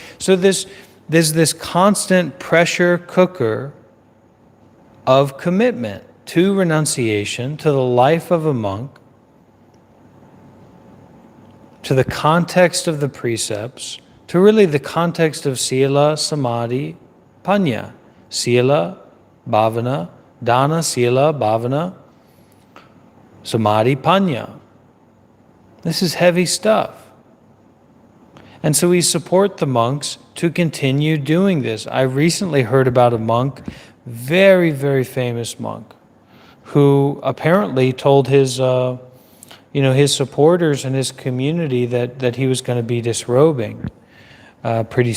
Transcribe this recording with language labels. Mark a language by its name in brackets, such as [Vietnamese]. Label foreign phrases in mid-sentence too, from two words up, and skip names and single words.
[English] So there's this constant pressure cooker of commitment to renunciation, to the life of a monk, to the context of the precepts, to really the context of [Pali] Sila, Samadhi, Panya. Sila, Bhavana, Dana, Sila, Bhavana, Samadhi, Panya. [English] This is heavy stuff. And so we support the monks to continue doing this. I recently heard about a monk, very, very famous monk, who apparently told his supporters and his community that he was going to be disrobing pretty soon.